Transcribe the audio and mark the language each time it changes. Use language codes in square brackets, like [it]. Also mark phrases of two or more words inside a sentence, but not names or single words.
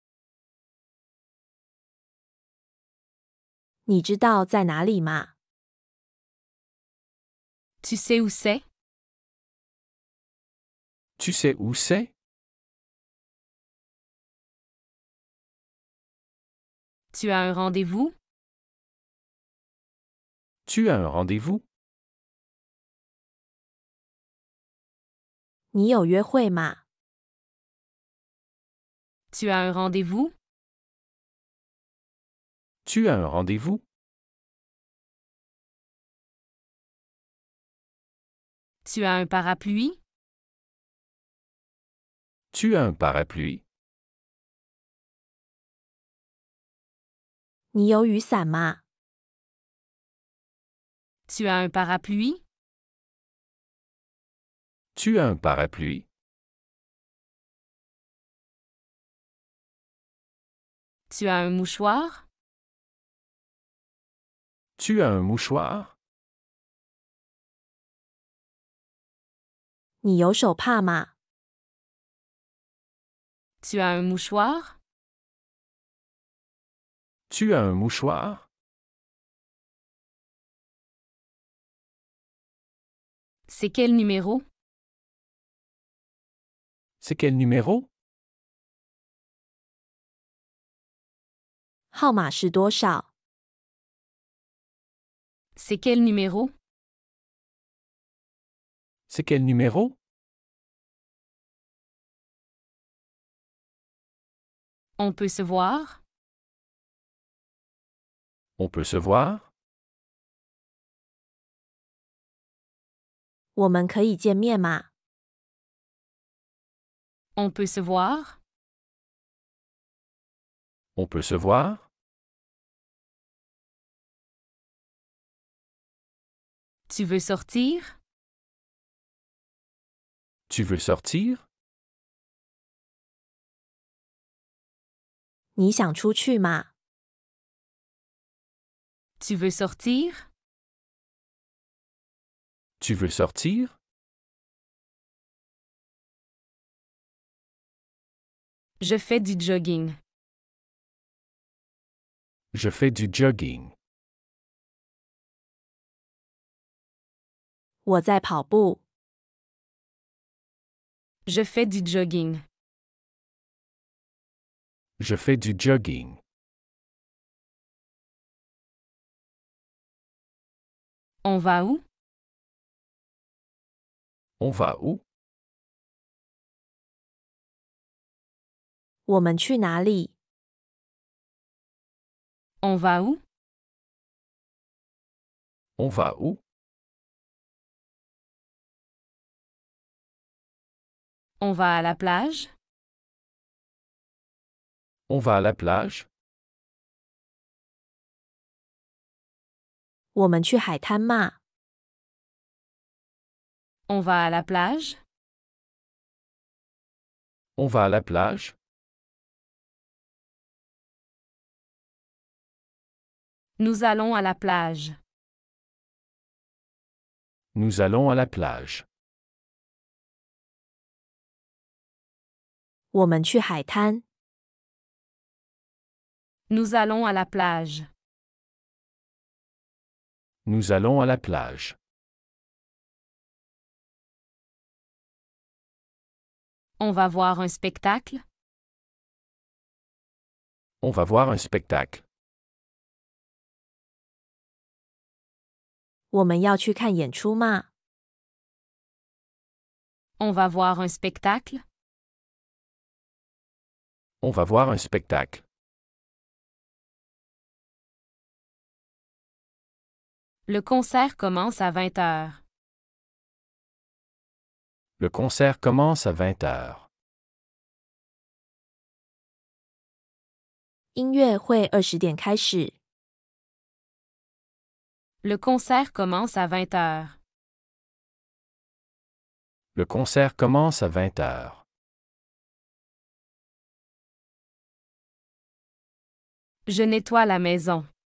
[zh] 你知道在哪里吗？ [fr] Tu sais où c'est? Tu sais où c'est? Tu as un rendez-vous? Tu as un rendez-vous? [zh] 你有约会吗？ [fr] Tu as un rendez-vous? Tu as un rendez-vous? Tu as un parapluie? Tu as un parapluie? [zh] 你有雨伞吗？ [fr] Tu as un parapluie? Tu as un parapluie? Tu as un mouchoir? Tu as un mouchoir? [zh] 你有手帕吗？ [fr] Tu as un mouchoir? Tu as un mouchoir? C'est quel numéro? C'est quel numéro? [zh] 号码是多少？ [fr] C'est quel numéro? C'est quel numéro? On peut se voir? On peut se voir? [zh] 我们可以见面吗？ [fr] On peut se voir? On peut se voir? Tu veux sortir? Tu veux sortir? [zh] 你想出去吗？ [fr] Tu veux sortir? Tu veux sortir? Je fais du jogging. Je fais du jogging. [zh] 我在跑步。 [fr] Je fais du jogging. Je fais du jogging. On va où? On va où? [zh] 我们去哪里？ [fr] On va où? On va où? On va à la plage? On va à la plage? [zh] 我们去海滩吗？ [fr] On va à la plage? On va à la plage? Nous allons à la plage. Nous allons à la plage. [zh] 我们去海滩。 [fr] Nous allons à la plage. Nous allons à la plage. On va voir un spectacle? On va voir un spectacle. [zh] 我们要去看演出吗？ [fr] On va voir un spectacle? On va voir un spectacle. Le concert commence à 20 heures. Le concert commence à 20 heures. [zh] 音乐会20点开始。 [fr] Le concert commence à 20 heures. Le concert commence à 20 heures. Je nettoie la maison.